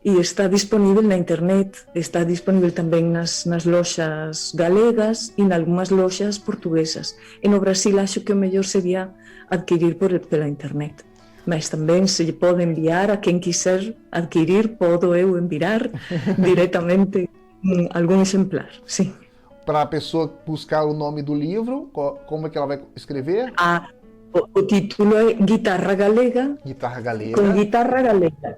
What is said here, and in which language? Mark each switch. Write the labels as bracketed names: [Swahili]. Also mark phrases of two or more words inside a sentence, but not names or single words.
[Galician] e está disponível na internet, está disponível tamén nas loxas galegas e nalgúmas loxas portuguesas. E no Brasil acho que o mellor sería adquirir pela internet. Mas tamén se lle pode enviar a quen quiser adquirir, podo eu enviar directamente algún exemplar, sim. [Portuguese] Para a pessoa buscar o nome do livro, como é que ela vai escrever? O título é Guitarra Galega. Guitarra Galega. Com Guitarra Galega.